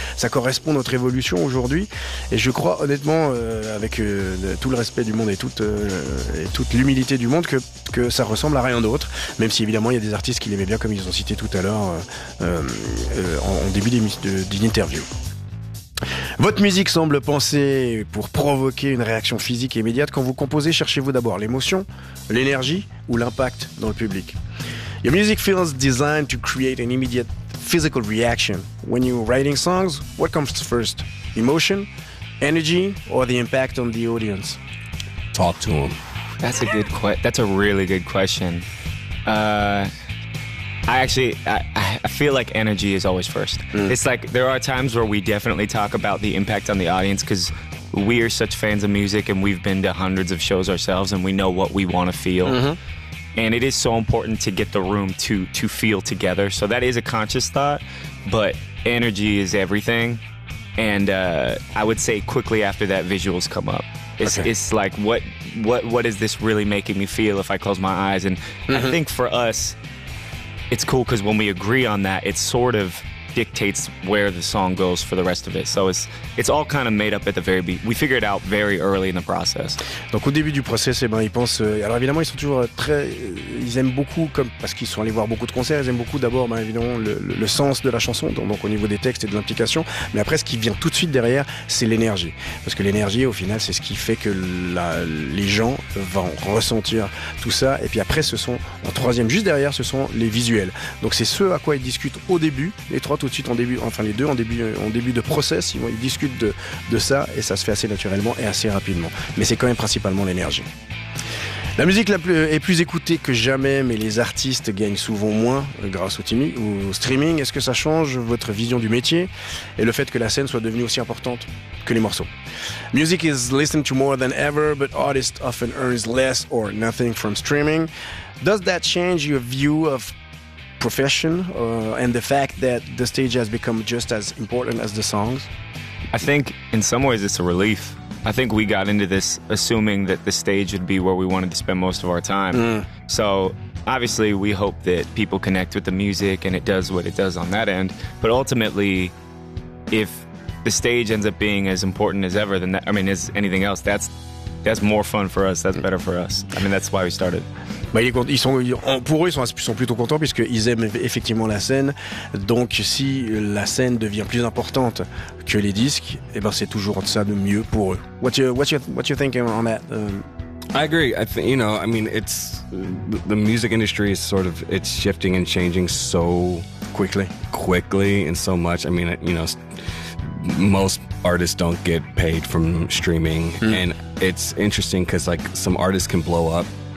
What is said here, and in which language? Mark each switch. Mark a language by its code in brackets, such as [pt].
[fr] Ça correspond à notre évolution aujourd'hui, et je crois honnêtement avec tout le respect du monde et toute l'humilité du monde que ça ressemble à rien d'autre, même si évidemment il y a des artistes qui l'aimaient bien comme ils ont cité tout à l'heure en début d'une interview. Votre musique semble penser pour provoquer une réaction physique immédiate. Quand vous composez, cherchez-vous d'abord l'émotion, l'énergie ou l'impact dans le public? [en] Your music feels designed to create an immediate physical reaction. When you're writing songs, what comes first? Emotion, energy or the impact on the audience? Talk to them. That's a really good question. I feel like energy is always first. Mm. It's like there are times where we definitely talk about the impact on the audience because we are such fans of music and we've been to hundreds of shows ourselves and we know what we want to feel. Mm-hmm. And it is so important to get the room to feel together. So that is a conscious thought, but energy is everything. And I would say quickly after that, visuals come up. It's like what is this really making me feel if I close my eyes? And I think for us, it's cool because when we agree on that, it sort of dictates where the song goes for the rest of it. So it's all kind of made up at the very beginning. We figure it out very early in the process. [fr] Donc au début du process, ils pensent. Alors évidemment, ils sont toujours très. Ils aiment beaucoup, comme parce qu'ils sont allés voir beaucoup de concerts. Ils aiment beaucoup d'abord, évidemment, le sens de la chanson, donc au niveau des textes et de l'implication. Mais après, ce qui vient tout de suite derrière, c'est l'énergie. Parce que l'énergie, au final, c'est ce qui fait que les gens vont ressentir tout ça. Et puis après, juste derrière, ce sont les visuels. Donc c'est ce à quoi ils discutent au début, les trois. Tout de suite en début de process, ils discutent de ça et ça se fait assez naturellement et assez rapidement. Mais c'est quand même principalement l'énergie. La musique est plus écoutée que jamais, mais les artistes gagnent souvent moins grâce au streaming. Est-ce que ça change votre vision du métier et le fait que la scène soit devenue aussi importante que les morceaux? [en] Music is listened to more than ever, but artists often earn less or nothing from streaming. Does that change your view of profession and the fact that the stage has become just as important as the songs? I think in some ways it's a relief. I think we got into this assuming that the stage would be where we wanted to spend most of our time. Mm. So obviously we hope that people connect with the music and it does what it does on that end. But ultimately, if the stage ends up being as important as ever, then that, I mean, as anything else, that's more fun for us, that's better for us. I mean, that's why we started. [fr] Pour eux, ils sont plutôt contents puisqu'ils aiment effectivement la scène. Donc, si la scène devient plus importante que les disques, eh ben, c'est toujours ça de mieux pour eux. [en] What you thinking on that? I agree. I think, you know, I mean, it's the music industry is sort of it's shifting and changing so quickly and so much. I mean, you know, most artists don't get paid from streaming, and it's interesting because like some artists can blow up